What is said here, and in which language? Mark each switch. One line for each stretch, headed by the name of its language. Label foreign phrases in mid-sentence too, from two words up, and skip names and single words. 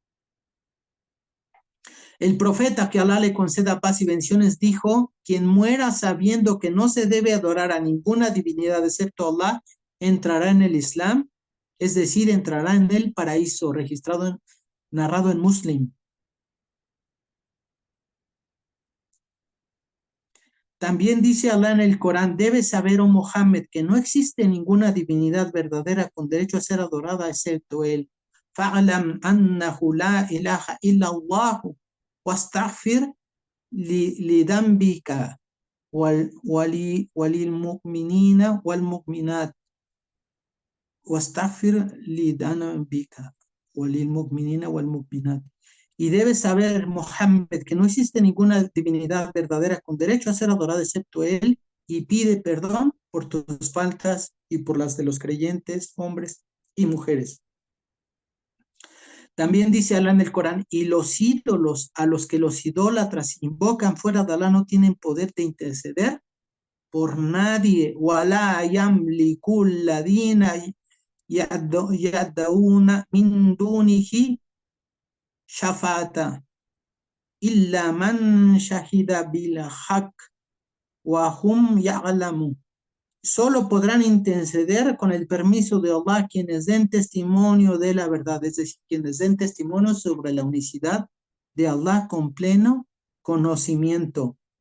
Spanish: El profeta, que Alá le conceda paz y bendiciones, dijo, quien muera sabiendo que no se debe adorar a ninguna divinidad excepto Allah, entrará en el Islam, es decir, entrará en el paraíso, narrado en Muslim. También dice Alá en el Corán, debes saber, oh Mohammed, que no existe ninguna divinidad verdadera con derecho a ser adorada excepto Él.
Arabic: فاعلم أنه لا إله إلا الله واستغفر لذنبك وللمؤمنين والمؤمنات واستغفر لذنبك وللمؤمنين والمؤمنات.
Spanish: Y debes saber, Mohammed, que no existe ninguna divinidad verdadera con derecho a ser adorada excepto Él, y pide perdón por tus faltas y por las de los creyentes, hombres y mujeres. También dice Alá en el Corán, y los ídolos a los que los idólatras invocan fuera de Alá no tienen poder de interceder por nadie.
Arabic: ولا يملك الذين يدعون من دونه الشفاعة إلا من شهد بالحق وهم يعلمون.
Spanish: Solo podrán interceder con el permiso de Allah quienes den testimonio de la verdad, es decir, quienes den testimonio sobre la unicidad de Allah con pleno conocimiento.